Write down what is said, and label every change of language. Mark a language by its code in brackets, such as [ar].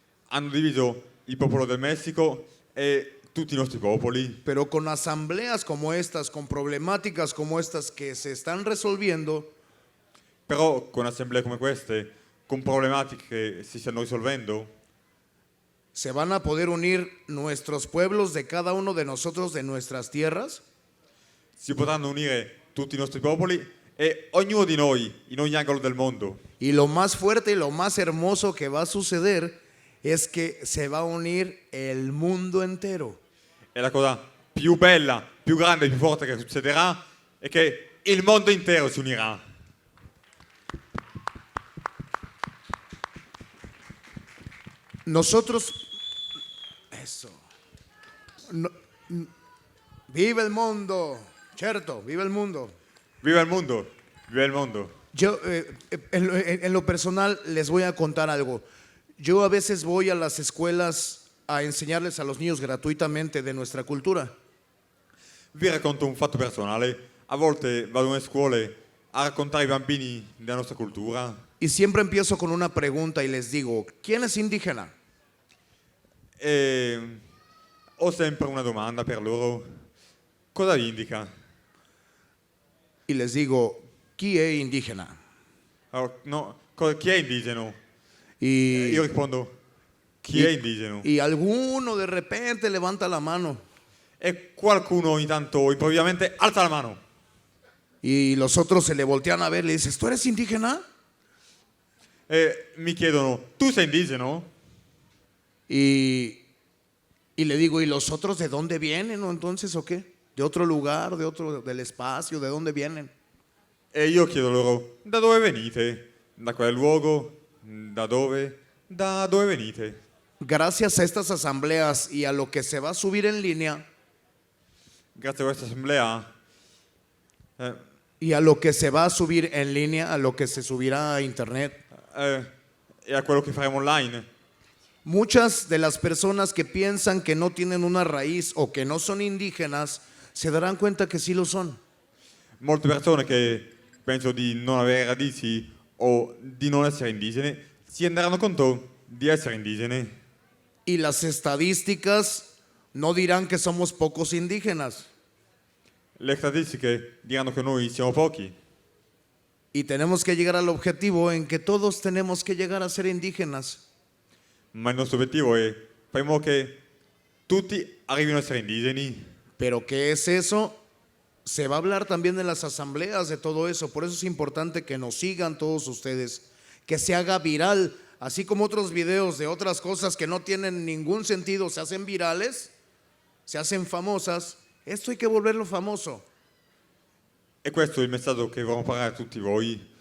[it] Hanno diviso il popolo del Messico e tutti i nostri popoli. [es] Pero con asambleas como estas, con problemáticas como estas que se están resolviendo, [it] Però con assemblee come queste, con problematiche che si stanno risolvendo, [es] se van a poder unir nuestros pueblos de cada uno de nosotros, de nuestras tierras, [it] si potranno unire tutti i nostri popoli e ognuno di noi in ogni angolo del mondo. [es] y lo más fuerte y lo más hermoso que va a suceder es que se va a unir el mundo entero. [it] E la cosa più bella, più grande, più forte che succederà è che il mondo intero si unirà. [es] Nosotros, eso, vive el mundo, cierto, vive el mundo. [it] Viva il mondo, viva il mondo. [es] Yo, en lo personal, les voy a contar algo. Yo a veces voy a las escuelas a enseñarles a los niños gratuitamente de nuestra cultura. [it] Vi racconto un fatto personale. A volte vado nelle scuole a raccontare ai bambini della nostra cultura [es] y siempre empiezo con una pregunta y les digo, ¿quién es indígena? [it] e ho sempre una domanda per loro. Cosa vi indica? [es] Y les digo, ¿quién es indígena? [it] Allora, no, chi è indigeno? [es] Y, [it] Io rispondo, chi è indigeno? [es] y alguno de repente levanta la mano [it] E qualcuno ogni tanto improvvisamente alza la mano. [es] y los otros se le voltean a ver y le dices, ¿tú eres indígena? [it] E mi chiedono, tu sei indigeno? [es] Y le digo, ¿y los otros de dónde vienen? ¿O entonces o qué? ¿De otro lugar, de otro, del espacio? ¿De dónde vienen? [it] E io chiedo loro, da dove venite? Da quale luogo? Da dove? Da dove venite? [es] Gracias a estas asambleas y a lo que se va a subir en línea [it] Grazie a questa assemblea [es] y a lo que se va a subir en línea, a lo que se subirá a internet, [it] e a quello che faremo online, [es] muchas de las personas que piensan que no tienen una raíz o que no son indígenas se darán cuenta que sí lo son. [it] molte persone che pensano di non avere radici o di non essere indigene si renderanno conto di essere indigene. [es] Y las estadísticas no dirán que somos pocos indígenas. [it] Le statistiche diranno che noi siamo pochi, [es] Y tenemos que llegar al objetivo en que todos tenemos que llegar a ser indígenas. [it] ma il nostro obiettivo è fare in modo che tutti arrivino a essere indigeni. [es] Pero ¿qué es eso? Se va a hablar también en las asambleas de todo eso. Por eso es importante que nos sigan todos ustedes, que se haga viral, así como otros videos de otras cosas que no tienen ningún sentido, se hacen virales, se hacen famosas. Esto hay que volverlo famoso. [it] E questo è il messaggio che vorremmo parlare a tutti voi.